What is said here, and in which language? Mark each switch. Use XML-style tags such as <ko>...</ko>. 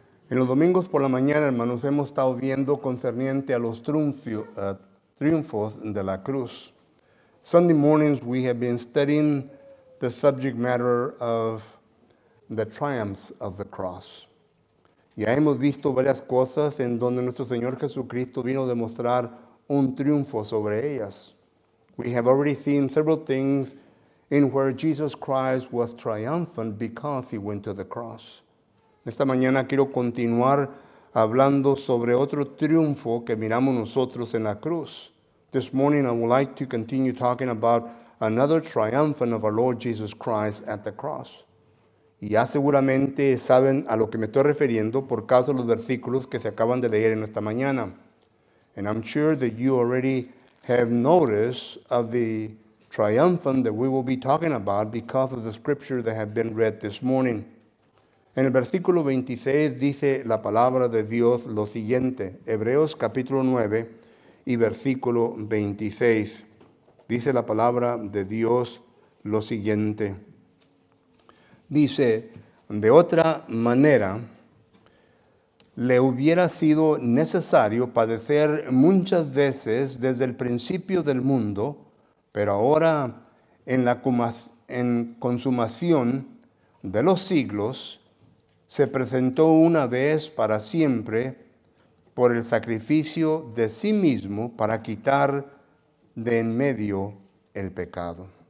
<es>En los domingos por la mañana, hermanos, hemos estado viendo concerniente a los triunfos de la cruz.</es> <en>Sunday mornings, we have been studying the subject matter of the triumphs of the cross.</en> <es>Ya hemos visto varias cosas en donde nuestro Señor Jesucristo vino a demostrar un triunfo sobre ellas.</es> <en>We have already seen several things in where Jesus Christ was triumphant because he went to the cross.</en> <es>Esta mañana quiero continuar hablando sobre otro triunfo que miramos nosotros en la cruz.</es> <en>This morning I would like to continue talking about another triumphant of our Lord Jesus Christ at the cross.</en> <es>Y ya seguramente saben a lo que me estoy refiriendo por causa de los versículos que se acaban de leer en esta mañana.</es> <en>And I'm sure that you already have notice of the triumphant that we will be talking about because of the scripture that have been read this morning.</en> <es>En el versículo 26 dice la palabra de Dios lo siguiente, Hebreos capítulo 9 y versículo 26. Dice la palabra de Dios lo siguiente. Dice, de otra manera, le hubiera sido necesario padecer muchas veces desde el principio del mundo, pero ahora en la consumación de los siglos se presentó una vez para siempre por el sacrificio de sí mismo para quitar de en medio el pecado.</es>